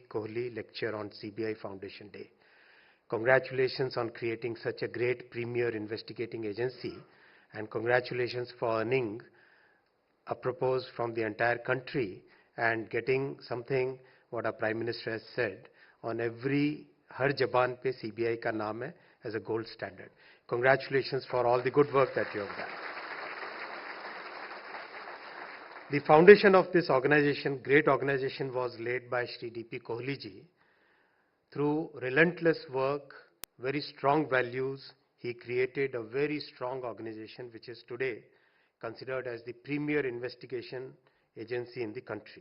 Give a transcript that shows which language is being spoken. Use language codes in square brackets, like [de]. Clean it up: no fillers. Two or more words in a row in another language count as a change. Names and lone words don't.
[en] Kohli Lecture on CBI Foundation Day. Congratulations on creating such a great premier investigating agency, and congratulations for earning a propose from the entire country and getting something what our Prime Minister has said on every [hi] हर ज़बान पे [en] CBI [hi] का नाम है [en] as a gold standard. Congratulations for all the good work that you have done. The foundation of this organization, great organization, was laid by Shri D.P. Kohli ji. Through relentless work, very strong values, he created a very strong organization which is today considered as the premier investigation agency in the country.